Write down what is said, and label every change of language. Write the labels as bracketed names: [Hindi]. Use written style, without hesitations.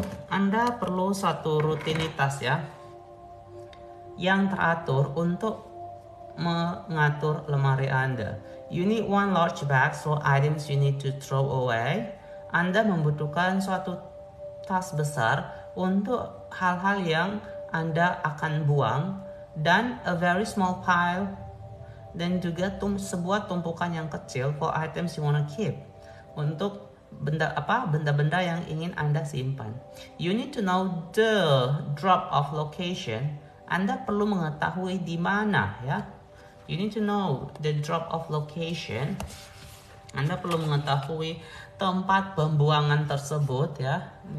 [Indonesian] Anda perlu satu rutinitas ya yang teratur untuk mengatur lemari Anda. [English] You need one large bag for items you need to throw away. [Indonesian] Anda membutuhkan suatu tas besar untuk hal-hal yang Anda akan buang, dan [English] a very small pile, [Indonesian] dan juga sebuah tumpukan yang kecil [English] for items you wanna keep, [Indonesian] untuk benda-benda yang ingin Anda simpan. [English] You need to know the drop off location. [Indonesian] Anda perlu mengetahui di mana ya. [English] You need to know the drop off location. [Indonesian] Anda perlu mengetahui tempat pembuangan tersebut ya.